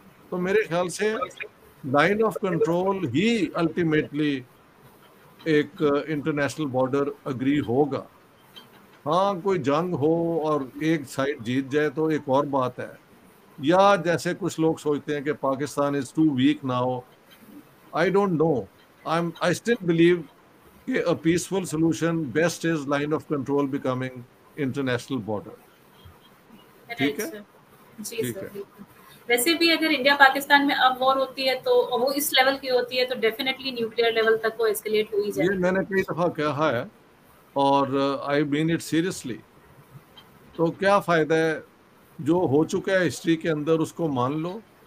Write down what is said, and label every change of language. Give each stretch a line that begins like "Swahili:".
Hindi: तो मेरे ख्याल से line of control he ultimately एक इंटरनेशनल बॉर्डर अग्री होगा। हाँ, कोई जंग हो और एक साइड जीत जाए तो एक और बात है, या जैसे कुछ लोग सोचते हैं कि
English: Pakistan is too weak now. I don't know, I still believe a peaceful solution best is line of control becoming international border.
Hindi: ठीक है? जी ठीक सर। है। वैसे भी अगर इंडिया पाकिस्तान में अब वॉर होती है तो वो इस लेवल की होती है तो डेफिनेटली न्यूक्लियर लेवल तक वो एस्केलेट हो ही जाएगी। ये मैंने कई दफा कहा है और
English: I mean it seriously.
Hindi: तो क्या फायदा है, जो हो चुका है हिस्ट्री के अंदर उसको मान लो।